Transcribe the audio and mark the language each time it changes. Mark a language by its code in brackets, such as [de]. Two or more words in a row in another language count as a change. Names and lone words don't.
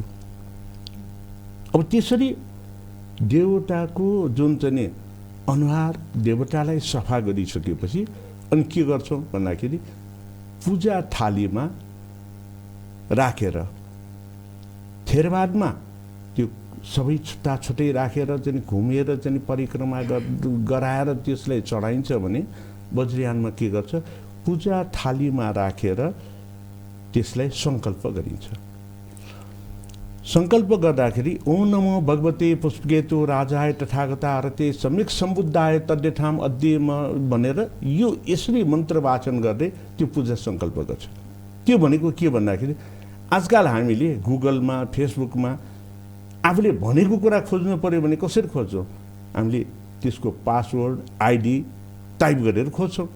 [ne] अब त्यसरी देवताको जुन चाहिँ अनुहार देवतालाई सफा गरिसकेपछि अनि के गर्छौँ भन्दाखेरि पूजा थालीमा राखेर थेरवादमा त्यो सबै छुट्टा छुट्टै राखेर चाहिँ घुमेर चाहिँ परिक्रमा गराएर त्यसलाई चढाइन्छ भने वज्रयानमा के गर्छ पूजा थालीमा राखेर त्यसलाई सङ्कल्प गरिन्छ। सङ्कल्प गर्दाखेरि [sa] ओम नमो भगवते पुष्पकेतु राजाय तथागता रते सम्यक सम्बुद्धाय तद्यथाम अध्ययम [ne] भनेर यो यसरी मन्त्र वाचन गर्दै त्यो पूजा सङ्कल्प गर्छ। त्यो भनेको के भन्दाखेरि आजकल हामीले गुगलमा फेसबुकमा आफूले भनेको कुरा खोज्नु पर्यो भने कसरी खोज्छौँ हामीले त्यसको [en] password ID type [ne] गरेर खोज्छौँ।